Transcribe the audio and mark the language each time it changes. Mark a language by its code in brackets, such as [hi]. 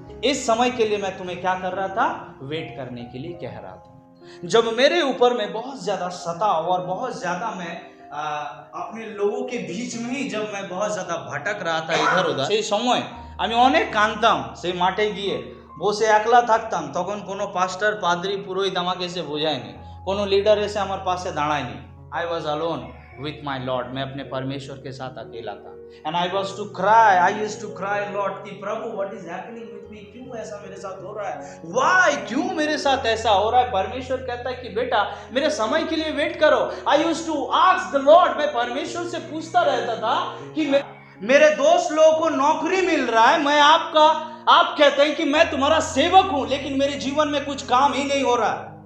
[hi] इस समय के लिए मैं तुम्हें क्या कर रहा था? वेट करने के लिए कह रहा था। जब मेरे ऊपर में बहुत ज्यादा सताव और बहुत ज्यादा मैं अपने लोगों के बीच में ही जब मैं बहुत ज्यादा भटक रहा था इधर उधर, [bn] সেই সময় আমি অনেক কাঁদতাম, সেই মাঠে গিয়ে বসে একলা থাকতাম। তখন কোনো পাস্টার, পাদ্রী, পুরোহিত আমাকে এসে বোঝায়নি, কোনো লিডার এসে আমার পাশে দাঁড়ায়নি। [en] I was alone with my lord, [hi] मैं अपने परमेश्वर के साथ अकेला था। [en] and I was to cry, I used to cry Lord कि प्रभु what is happening with me, [hi] क्यों ऐसा मेरे साथ हो रहा है, [en] why, [hi] क्यों मेरे साथ ऐसा हो रहा है? परमेश्वर कहता है कि बेटा मेरे समय के लिए वेट करो। [en] I used to ask the Lord, [hi] मैं परमेश्वर से पूछता रहता था कि मेरे दोस्त लोगों को नौकरी मिल रहा है, मैं आप कहते हैं कि मैं तुम्हारा सेवक हूं, लेकिन मेरे जीवन में कुछ काम ही नहीं हो रहा है।